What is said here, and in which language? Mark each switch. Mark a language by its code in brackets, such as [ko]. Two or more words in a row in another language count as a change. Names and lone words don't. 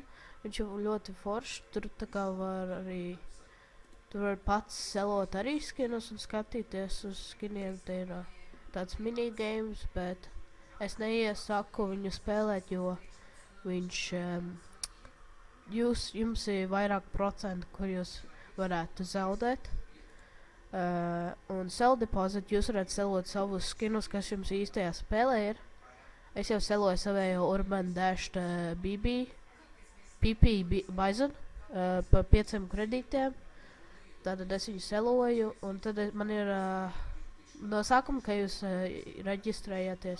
[lv] Viņš ir ļoti foršs, tur tā kā var arī, tur var pats selot arī skinus un skatīties uz skiniem. Te ir tāds minigames, bet es neiesaku viņu spēlēt, jo viņš, jums ir vairāk procentu, kur jūs varētu zaudēt. Un [en] sell deposit [lv] jūs varat selot savus skinus, kas jums īstajā spēlē ir. Es jau seloju savējo Urban Dash PP Bison par 5 kredītiem. Tātad es viņu seloju, un tad man ir no sākuma, ka jūs reģistrējaties.